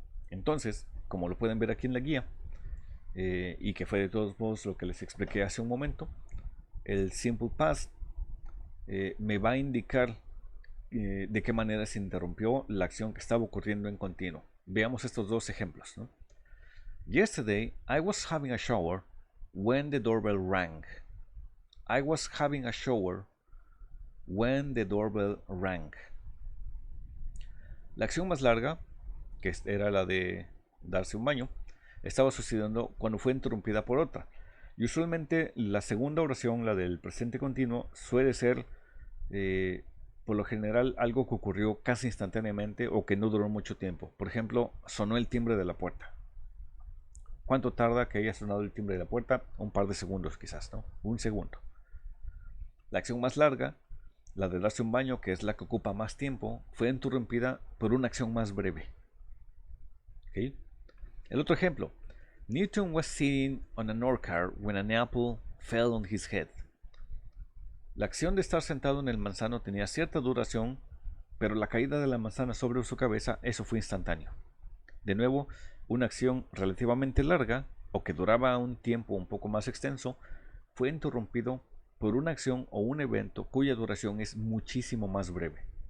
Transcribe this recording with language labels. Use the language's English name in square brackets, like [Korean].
[Spanish] Entonces, como lo pueden ver aquí en la guía, y que fue de todos modos lo que les expliqué hace un momento, el Simple Past me va a indicar de qué manera se interrumpió la acción que estaba ocurriendo en continuo. Veamos estos dos ejemplos, ¿no? [English] Yesterday, I was having a shower when the doorbell rang. I was having a shower when the doorbell rang. [Spanish] La acción más larga, que era la de darse un baño, estaba sucediendo cuando fue interrumpida por otra. Y usualmente la segunda oración, la del presente continuo, suele ser por lo general algo que ocurrió casi instantáneamente o que no duró mucho tiempo. Por ejemplo, sonó el timbre de la puerta. ¿Cuánto tarda que haya sonado el timbre de la puerta? Un par de segundos quizás, ¿no? Un segundo. La acción más larga, la de darse un baño, que es la que ocupa más tiempo, fue interrumpida por una acción más breve. ¿Okay? El otro ejemplo. [English] Newton was sitting on an orchard when an apple fell on his head. [Spanish] La acción de estar sentado en el manzano tenía cierta duración, pero la caída de la manzana sobre su cabeza, eso fue instantáneo. De nuevo, una acción relativamente larga, o que duraba un tiempo un poco más extenso, fue interrumpido por una acción o un evento cuya duración es muchísimo más breve.